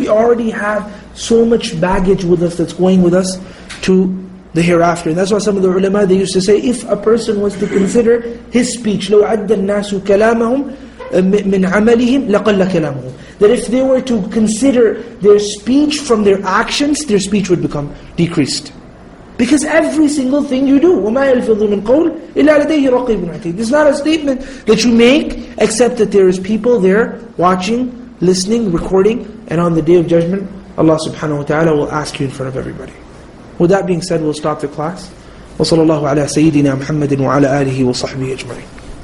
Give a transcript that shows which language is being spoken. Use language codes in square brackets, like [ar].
[en] We already have so much baggage with us that's going with us to the hereafter. And that's why some of the ulama, they used to say, if a person was to consider his speech, [ar] لو عد الناس كلامهم من عملهم لقل كلامهم. [en] That if they were to consider their speech from their actions, their speech would become decreased. Because every single thing you do, [ar] وَمَا يَلْفِظُ مِنْ قَوْلٍ إِلَّا لَدَيْهِ رَقِيبٌ عَتِيدٌ. [en] It's not a statement that you make, except that there is people there watching, listening, recording, and on the Day of Judgment, Allah subhanahu wa ta'ala will ask you in front of everybody. With that being said, we'll stop the class. [ar] وَصَلَى اللَّهُ عَلَى سَيِّدِنَا مُحَمَّدٍ وَعَلَى آلِهِ وَصَحْبِهِ أَجْمَعِينَ.